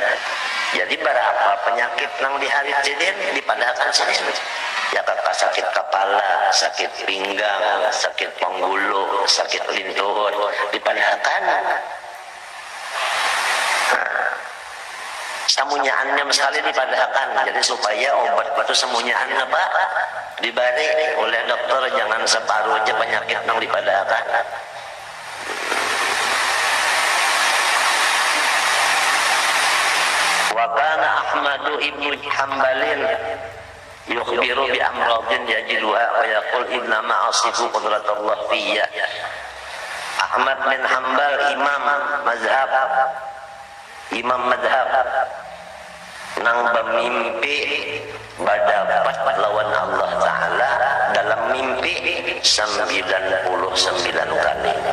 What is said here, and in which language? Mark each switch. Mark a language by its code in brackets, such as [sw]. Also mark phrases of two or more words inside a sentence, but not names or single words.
[bjn] Jadi berapa penyakit yang diharit sidin dipadahkan sidin ya, kakak sakit kepala, sakit pinggang, sakit penggulu, sakit lintur dipadahkan. Semunyaannya sekali dipadahkan, jadi supaya obat itu semunyaannya Pak dibari oleh dokter, jangan separuh aja penyakit yang dipadahkan. [ar] وكان أحمد بن حنبل يخبر بأمراض يجدها ويقول إن ما أصف قدرة الله في. [bjn] Ahmad bin Hambal imam madhab nang bermimpi berdapat lawan [ar] الله تعالى [bjn] dalam mimpi 99 kali.